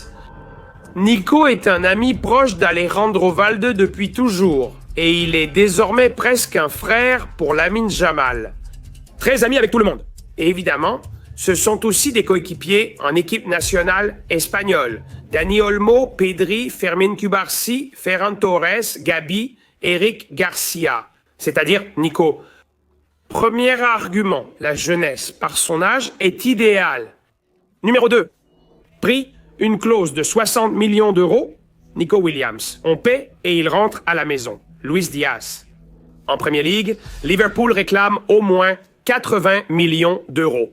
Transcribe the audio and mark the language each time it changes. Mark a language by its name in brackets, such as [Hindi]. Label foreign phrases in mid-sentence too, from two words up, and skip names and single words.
[French] Nico est un ami proche d'Alejandro Valde depuis toujours, et il est désormais presque un frère pour Lamine Jamal. Très ami avec tout le monde. Et évidemment, ce sont aussi des coéquipiers en équipe nationale espagnole. Dani Olmo, Pedri, Fermín Cubarsí, Ferran Torres, Gabi, Eric Garcia. C'est-à-dire Nico. Premier argument, la jeunesse, par son âge, est idéale. Numéro 2, prix, une clause de 60 millions d'euros, Nico Williams. On paie et il rentre à la maison. Luis Diaz. En Premier League, Liverpool réclame au moins 80 millions d'euros.